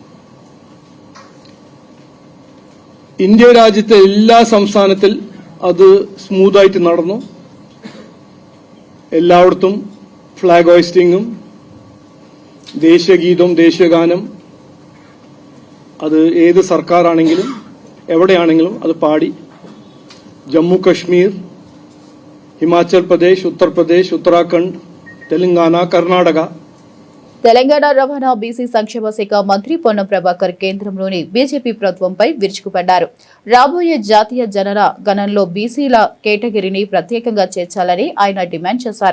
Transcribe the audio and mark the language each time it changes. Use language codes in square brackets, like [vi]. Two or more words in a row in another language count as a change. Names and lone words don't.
[ml] ഇന്ത്യ രാജ്യത്തെ എല്ലാ സംസ്ഥാനത്തിൽ അത് സ്മൂത്തായിട്ട് നടന്നു. എല്ലായിടത്തും [en] flag hoisting [ml] ദേശീയഗീതം, ദേശീയഗാനം അത് ഏത് സർക്കാരാണെങ്കിലും എവിടെയാണെങ്കിലും അത് പാടി. ജമ്മു കശ്മീർ, [te] హిమాచల్ ప్రదేశ్, ఉత్తరప్రదేశ్, ఉత్తరాఖండ్, తెలంగాణ, కర్ణాటక. తెలంగాణ రవాణా బీసీ సంక్షేమ శాఖ మంత్రి పొన్నం ప్రభాకర్ కేంద్రంలోని బీజేపీ ప్రభుత్వంపై విరుచుకుపడ్డారు. రాబోయే జాతీయ జనగణనలో బీసీల కేటగిరీని ప్రత్యేకంగా చేర్చాలని ఆయన డిమాండ్ చేశారు.